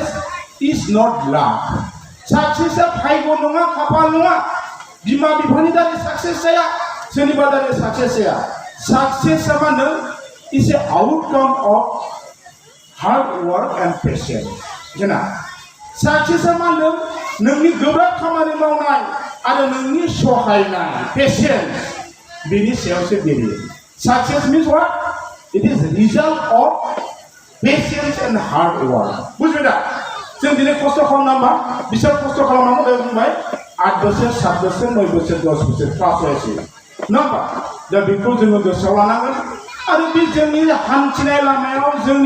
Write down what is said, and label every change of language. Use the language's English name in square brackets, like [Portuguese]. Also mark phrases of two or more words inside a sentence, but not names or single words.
[English] is not luck [Bodo] साक्सेसआ भाग्य नङा खाफाल नङा बिमा बिफानि दारै साक्सेस जाया सोरनिबा दारै साक्सेस जाया साक्सेसआ माने [English] is a outcome of hard work and patience [Bodo] जोंना साक्सेसआ माने नोंनि गोब्राब खामानि मावनाय आरो नोंनि सहायनाय पेशेन्स बेनि सायावसो बेरो [English] success means what it is result of patience and hard work [Bodo] बुझबाय दा जों दिनै खस्थ' खालामनांबा बिसोर खस्थ' खालामनांगौ बे बुंबाय 8 बोसोर 7 बोसोर 9 बोसोर 10 बोसोर क्लास जायासै नङा होमबा दा बेखौ जोङो गोसोआव लानांगोन आरो बे जोंनि हान्थिनाय लामायाव जोंनि